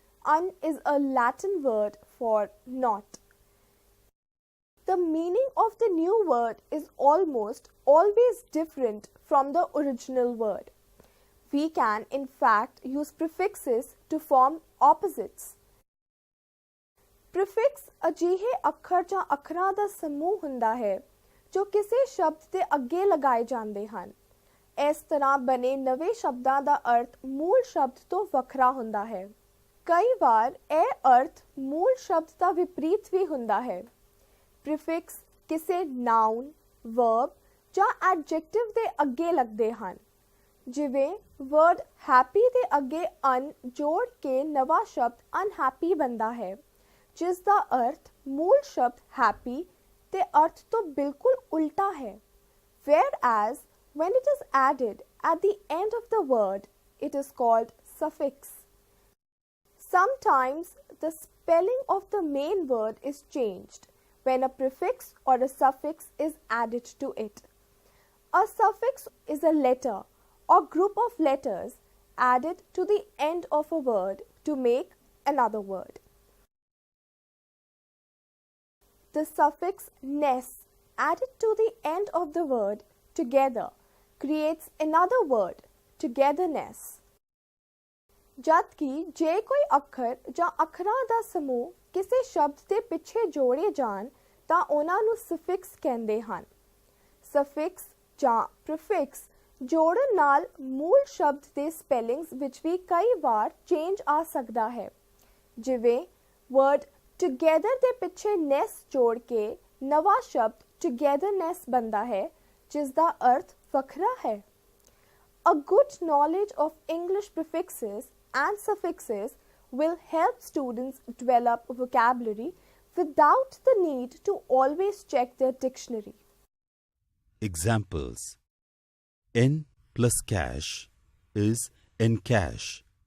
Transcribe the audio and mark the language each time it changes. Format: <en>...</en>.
<en>Un is a Latin word for not. The meaning of the new word is almost always different from the original word. We can, in fact, use prefixes to form opposites.</en> <pa>Prefix ਅਜਿਹੇ ਅੱਖਰ ਜਾਂ ਅੱਖਰਾਂ ਦਾ ਸਮੂਹ ਹੁੰਦਾ ਹੈ ਜੋ ਕਿਸੇ ਸ਼ਬਦ ਦੇ ਅੱਗੇ ਲਗਾਏ ਜਾਂਦੇ ਹਨ। ਇਸ ਤਰ੍ਹਾਂ ਬਣੇ ਨਵੇਂ ਸ਼ਬਦਾਂ ਦਾ ਅਰਥ ਮੂਲ ਸ਼ਬਦ ਤੋਂ ਵੱਖਰਾ ਹੁੰਦਾ ਹੈ। ਕਈ ਵਾਰ ਇਹ ਅਰਥ ਮੂਲ ਸ਼ਬਦ ਦਾ ਵਿਪਰੀਤ ਵੀ ਹੁੰਦਾ ਹੈ। Prefix ਕਿਸੇ noun, verb ਜਾਂ adjective ਦੇ ਅੱਗੇ ਲੱਗਦੇ ਹਨ। ਜਿਵੇਂ word happy ਦੇ ਅੱਗੇ un ਜੋੜ ਕੇ ਨਵਾਂ ਸ਼ਬਦ unhappy ਬਣਦਾ ਹੈ, ਜਿਸ ਦਾ ਅਰਥ ਮੂਲ ਸ਼ਬਦ happy ਦੇ ਅਰਥ ਤੋਂ ਬਿਲਕੁਲ ਉਲਟਾ ਹੈ।</pa> <en>Whereas when it is added at the end of the word, it is called suffix. Sometimes the spelling of the main word is changed when a prefix or a suffix is added to it. A suffix is a letter or group of letters added to the end of a word to make another word. The suffix ness added to the end of the word together creates another word, togetherness.</en> <pa>ਜਦਕਿ ਜੇ ਕੋਈ ਅੱਖਰ ਜਾਂ ਅੱਖਰਾਂ ਦਾ ਸਮੂਹ ਕਿਸੇ ਸ਼ਬਦ ਦੇ ਪਿੱਛੇ ਜੋੜੇ ਜਾਣ ਤਾਂ ਉਹਨਾਂ ਨੂੰ ਸਫਿਕਸ ਕਹਿੰਦੇ ਹਨ। ਸਫਿਕਸ ਜਾਂ ਪ੍ਰੀਫਿਕਸ ਜੋੜਨ ਨਾਲ ਮੂਲ ਸ਼ਬਦ ਦੇ ਸਪੈਲਿੰਗਸ ਵਿੱਚ ਵੀ ਕਈ ਵਾਰ ਚੇਂਜ ਆ ਸਕਦਾ ਹੈ। ਜਿਵੇਂ ਵਰਡ ਟੁਗੇਦਰ ਦੇ ਪਿੱਛੇ ਨੈਸ ਜੋੜ ਕੇ ਨਵਾਂ ਸ਼ਬਦ ਟੁਗੇਦਰਨੈਸ ਬਣਦਾ ਹੈ, ਜਿਸ ਦਾ ਅਰਥ ਵੱਖਰਾ ਹੈ।</pa> <en>A good knowledge of English prefixes and suffixes will help students develop vocabulary without the need to always check their dictionary. Examples: N plus cash is encash.</en>